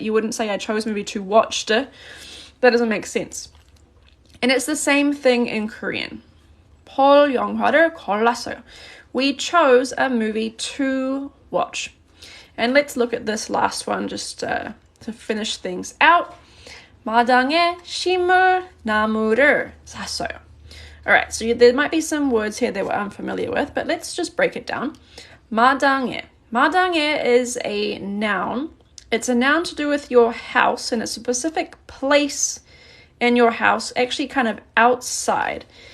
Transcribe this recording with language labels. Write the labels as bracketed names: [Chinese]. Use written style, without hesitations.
[English] You wouldn't say I chose a movie to watched. That doesn't make sense. And it's the same thing in Korean. [Korean] 볼 영화를 골랐어요. [English] We chose a movie to watch. And let's look at this last one just to finish things out. [Korean] 마당에 심을 나무를 샀어요. [English] Alright, so there might be some words here that we're unfamiliar with, but let's just break it down. [Korean] 마당에. [English] 마당에 is a noun. It's a noun to do with your house, and it's a specific place in your house, actually kind of outside.